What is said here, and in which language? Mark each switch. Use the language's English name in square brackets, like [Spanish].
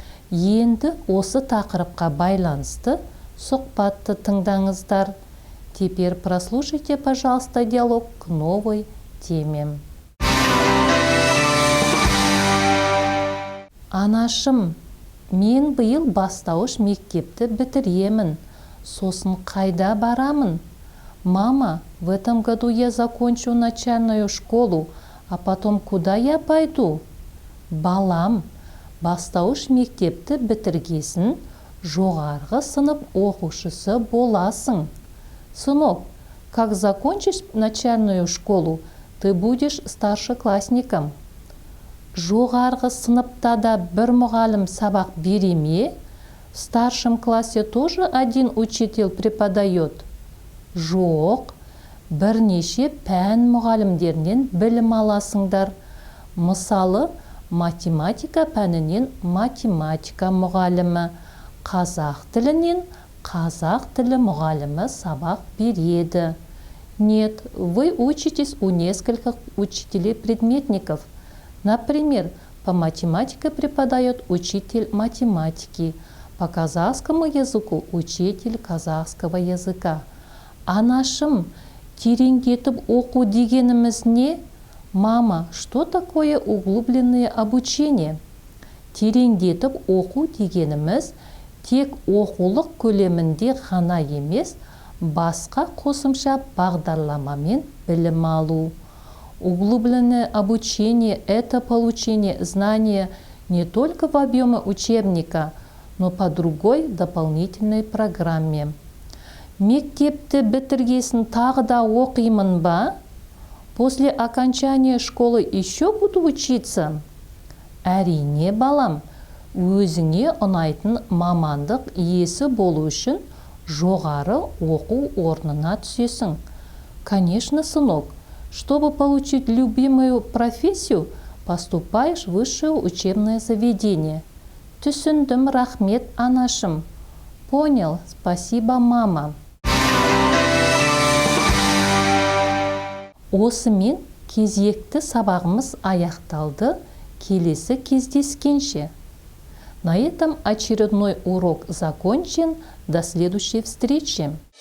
[Kazakh] Енді осы тақырыпқа байланысты сұхбатты тыңдаңыздар. [Russian] Теперь прослушайте, пожалуйста, диалог к новой теме. [Kazakh] Анашым, мен биыл бастауыш мектепті бітіремін. Сосын қайда барамын? [Russian] Мама, в этом году я закончу начальную школу, а потом куда я пойду? [Kazakh] Балам, бастауыш мектепті бітіргесін, жоғарғы сынып оқушысы боласың. [Russian] Сынок, как закончишь начальную школу, ты будешь старшеклассником. [Kazakh] Жоғарғы сыныпта да бір мұғалім сабақ бере ме? [Russian] В старшем классе тоже один учитель преподает? [Kazakh] Жоқ, бірнеше пән мұғалімдерінен білім аласыңдар. Мысалы, математика пәнінен математика мұғалімі, қазақ тілінен қазақ тілі мұғалімі сабақ береді. [Russian] Нет, вы учитесь у нескольких учителей-предметников. Например, по математике преподает учитель математики, по казахскому языку учитель казахского языка. [Kazakh] Анашым, Тереңдетіп оқу дегеніміз не? [Russian] Мама, что такое углубленное обучение? [Kazakh] Тереңдетіп оқу дегеніміз тек оқулық көлемінде ғана емес, басқа қосымша бағдарламамен білім алу. [Russian] Углубленное обучение – это получение знания не только в объеме учебника, но по другой дополнительной программе. [Kazakh] Мектепті бітіргесін тағы да оқимын ба? [Russian] После окончания школы еще буду учиться? [Kazakh] Әрине, балам, өзіңе ұнайтын мамандық иесі болу үшін жоғары оқу орнына түсесің. [Russian] Конечно, сынок, чтобы получить любимую профессию, поступаешь в высшее учебное заведение. [Kazakh] Түсіндім, рахмет, анашым. [Russian] Понял, спасибо, мама. [Kazakh] Осымен кезекті сабағымыз аяқталды. Келесі кездескенше. [Russian] На этом очередной урок закончен. До следующей встречи.